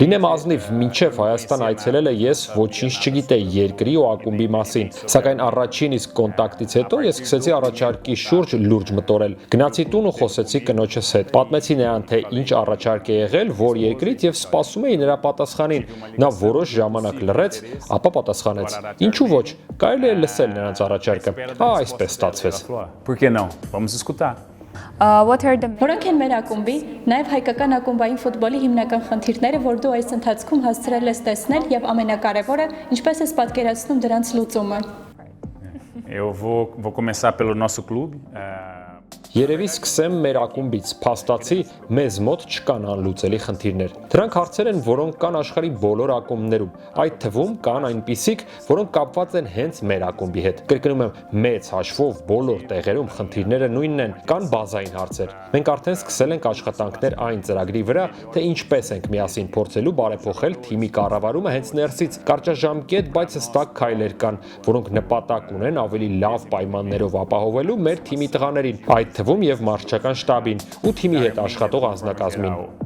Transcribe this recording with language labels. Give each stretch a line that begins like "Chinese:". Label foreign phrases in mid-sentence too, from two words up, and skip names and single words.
Armenian: Լինեմ ազնիվ, մինչև Հայաստան այցելելը ես ոչինչ չգիտեի երկրի ու ակումբի մասին, սակայն առաջին իսկ կոնտակտից հետո ես սկսեցի առաջարկի շուրջ լուրջ մտորել։ Գնացի տուն ու խոսեցի կնոջս հետ։ Պատմեցի նրան, թե ինչ առաջարկ է եղել, որ երկրից եւ սպասում էի նրա պատասխանին։ Նա որոշ ժամանակ լռեց, ապա պատասխանեց. Ինչու ոչ, կարելի է լսել նրանց առաջարկը։ Այսպես ստացվեց։
Portuguese: Por que não? Vamos escutar.
English: What are the
Armenian: Որոնք են մեր ակումբի, նաև հայկական ակումբային ֆուտբոլի հիմնական խնդիրները, որ դու այս ընթացքում հասցրել ես տեսնել եւ ամենակարևորը, ինչպես ես պատկերացնում դրանց լուծումը։
Portuguese: Eu vou começar pelo nosso clube.
Armenian: Երևի սկսեմ մեր ակումբից, փաստացի մեզ մոտ չկան անլուծելի խնդիրներ։ Դրանք հարցեր են, որոնք կան աշխարհի բոլոր ակումբներում, այդ թվում կան այնպիսիք, որոնք կապված են հենց մեր ակումբի հետ։ Կրկնում եմ, մեծ հաշվով բոլոր տեղերում խնդիրները նույնն են, կան բազային հարցեր։ Մենք արդեն սկսել ենք աշխատանքներ այն ծրագրի վրա, թե ինչպես ենք միասին փորձելու բարեփոխել թիմի կառավարումը հենց ներսից։ Կարճաժամկետ, բայց հստակ քայլեր կան, որոնք նպատակ ունեն ավելի լավ պայմաններով ապահովելու մեր թիմի տղաներին, այդ թվում եւ մարզչական շտաբին ու թիմի հետ աշխատող անձնակազմին։